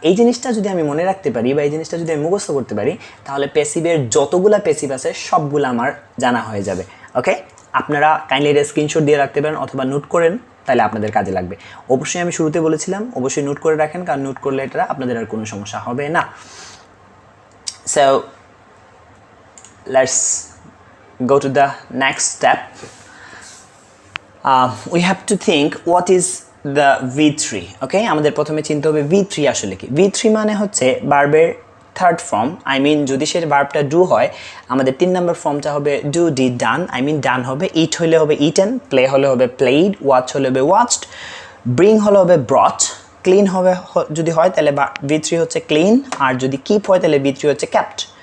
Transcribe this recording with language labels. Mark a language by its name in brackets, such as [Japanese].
[Bangla] এই জিনিসটা যদি আমি মনে রাখতে পারি বা এই জিনিসটা যদি আমি মুখস্থ করতে পারি, তাহলে প্যাসিভের যতগুলা প্যাসিভ আছে সবগুলো আমার জানা হয়ে যাবে। ওকে, আপনারা কাইন্ডলি এটা স্ক্রিনশট দিয়ে রাখতে পারেন অথবা নোট করেন, তাহলে আপনাদের কাজে লাগবে। অবশ্যই আমি শুরুতে বলেছিলাম অবশ্যই নোট করে রাখেন, কারণ নোট করলে এটা আপনাদের আর কোনো সমস্যা হবে না। So [English] let's go to the next step. We have to think what is the V3. [Bangla] Okay, আমাদের প্রথমে চিন্তা হবে V3 আসলে কি। V3 মানে হচ্ছে ভার্বের থার্ড ফর্ম। [English] I mean [Bangla] যদি সে ভার্বটা ডু হয়, আমাদের 3 নম্বর ফর্মটা হবে do, did, done. [English] I mean [Bangla] ডান হবে, ইট হলে হবে ইটেন, প্লে হলে হবে প্লেইড, ওয়াচ হলে হবে ওয়াচড, ব্রিং হলে হবে ব্রট, ক্লিন হবে যদি হয় তাহলে V3 হচ্ছে ক্লিন, আর যদি কিপ হয় তাহলে V3 হচ্ছে ক্যাপ্ট।